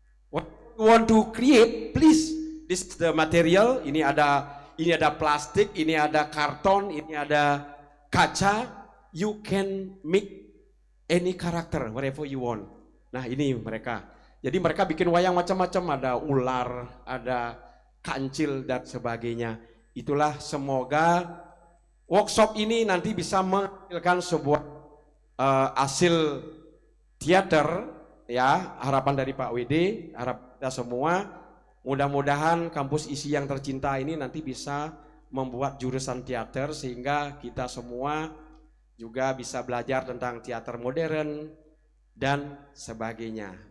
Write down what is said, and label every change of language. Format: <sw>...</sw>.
<en>What you want to create, please. This is the material.</en> <id>Ini ada plastik, ini ada karton, ini ada kaca.</id> <en>You can make any character whatever you want.</en> <id>Nah ini mereka. Jadi mereka bikin wayang macam-macam. Ada ular, ada kancil dan sebagainya. Itulah semoga workshop ini nanti bisa menghasilkan sebuah hasil teater, ya, harapan dari Pak WD, harap kita semua, mudah-mudahan kampus isi yang tercinta ini nanti bisa membuat jurusan teater sehingga kita semua juga bisa belajar tentang teater modern dan sebagainya.</id>